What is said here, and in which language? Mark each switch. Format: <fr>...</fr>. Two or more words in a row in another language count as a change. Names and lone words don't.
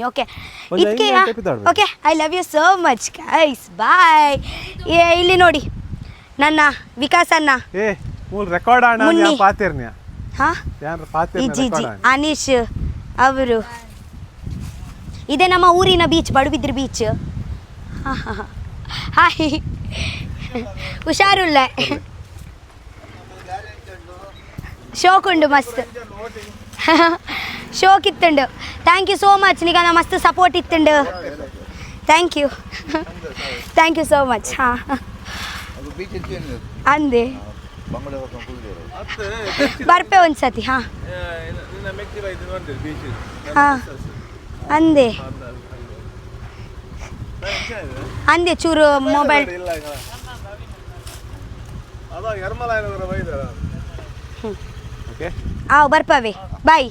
<en>ಓಕೆ, ಇದಕ್ಕೆ ಓಕೆ, I love you so much guys. Bye.</en> <kn>ಇಲ್ಲಿ ನೋಡಿ ನನ್ನ ವಿಕಾಸ್ ಅಣ್ಣ, ಅನೀಶ್ ಅವರು. ಇದೇ ನಮ್ಮ ಊರಿನ ಬೀಚ್, ಪಡುಬಿದ್ರೆ ಬೀಚ್.</kn> <tcy>ಹಾಯ್, ಹುಷಾರುಳ್ಳ. ಶೋಕುಂಡು ಮಸ್ತ್, ಶೋಕ್ ಇತ್ತುಂಡು.</tcy> <en>Thank you so much.</en> <tcy>ನಿಗನ ಮಸ್ತ್ ಸಪೋರ್ಟ್ ಇತ್ತುಂಡು.</tcy> <en>Thank you so much.</en> <tcy>ಅಂದೆ ಬರ್ಪೆ ಒಂದ್ಸತಿ. ಅಂದೆ ಚೂರು ಮೊಬೈಲ್. ಬರ್ಪವೆ ಬಾಯ್.</tcy>